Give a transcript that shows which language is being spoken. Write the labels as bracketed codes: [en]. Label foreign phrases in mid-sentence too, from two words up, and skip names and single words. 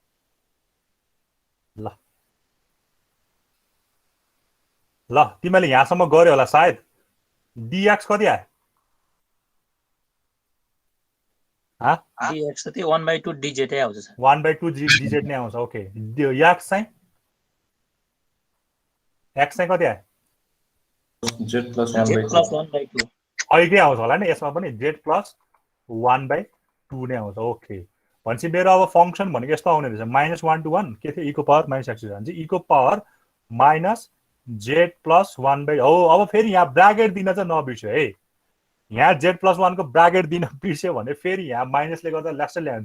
[ne] ल ल तिमीले यहाँसम्म गर्यो होला सायद। dx कति आयो? dx त 1/2 डिजिटै आउँछ सर। 1/2 डिजिट नै आउँछ। ओके x चाहिँ कति आयो? [en] Z plus z 1/2. + 1/2 [ne] अहिले आउँछ होला नि यसमा पनि, z + 1/2 नै आउँछ। ओके भनेपछि मेरो अब फङ्सन भनेको यस्तो आउने रहेछ, -1 to 1 के थियो, e⁻ - x e⁻ z + 1/, हो। अब फेरि यहाँ ब्राकेट दिन चाहिँ नबिर्स्यो है। यहाँ z + 1 को ब्राकेट दिन बिर्स्यो भने फेरि यहाँ माइनसले गर्दा लास्ट ल्यान्छ।